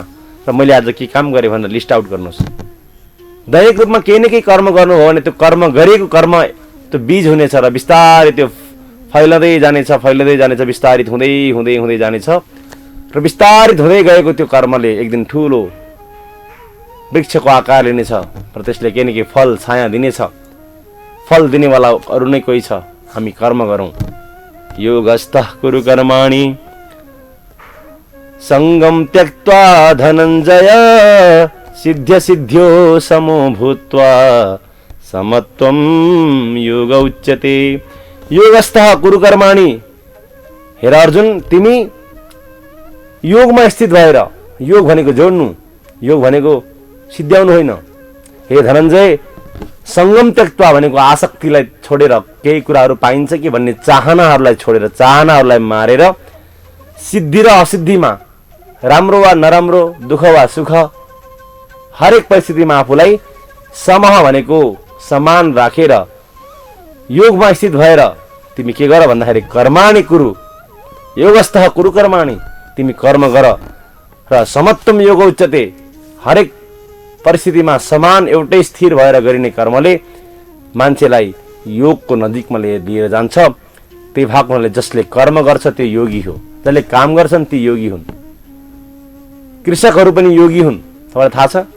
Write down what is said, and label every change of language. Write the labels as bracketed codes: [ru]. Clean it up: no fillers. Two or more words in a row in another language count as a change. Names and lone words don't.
[ne] र मैले आज के काम गरेँ भनेर लिस्ट आउट गर्नुहोस्। दैनिक रूपमा केही न केही कर्म गर्नुभयो भने त्यो कर्म गरेको कर्म त्यो बीज हुनेछ र बिस्तारै त्यो फैलदै जानेछ, विस्तारित हुँदै हुँदै हुँदै जानेछ र विस्तारित हुँदै गएको त्यो कर्मले एक दिन ठुलो वृक्षको आकार लिनेछ र त्यसले केही न केही फल छाया दिनेछ। फल दिनेवाला अरू नै कोही छ, हामी कर्म गरौँ। [sa] योगस्थः कुरु कर्माणि सङ्गम त्यक्त्वा धनञ्जय सिद्ध्य सिद्ध्यो समो भूत्वा समत्वम योग उच्यते। योगस्थः कुरु कर्माणि। [ne] हेर अर्जुन, तिमी योगमा स्थित भएर, योग भनेको जोड्नु, योग भनेको सिद्ध्याउनु होइन। हे धनञ्जय, [sa] सङ्गम त्यक्त्वा [ne] भनेको आसक्तिलाई छोडेर, केही कुराहरू पाइन्छ कि भन्ने चाहनाहरूलाई छोडेर, चाहनाहरूलाई मारेर सिद्धि र असिद्धिमा, राम्रो वा नराम्रो, दुःख वा सुख, हरेक परिस्थितिमा आफूलाई समह भनेको समान राखेर योगमा स्थित भएर तिमी के गर भन्दाखेरि [sa] कर्माणि कुरु। योगस्थः कुरु कर्माणि, [ne] तिमी कर्म गर र [sa] समत्वम योग उच्यते। [ne] हरेक परिस्थितिमा समान एउटै स्थिर भएर गरिने कर्मले मान्छेलाई योगको नजिकमा लिएर जान्छ। त्यही भएको हुनाले जसले कर्म गर्छ त्यो योगी हो, जसले काम गर्छन् ती योगी हुन्। कृषकहरू पनि योगी हुन्, तपाईँलाई थाहा छ?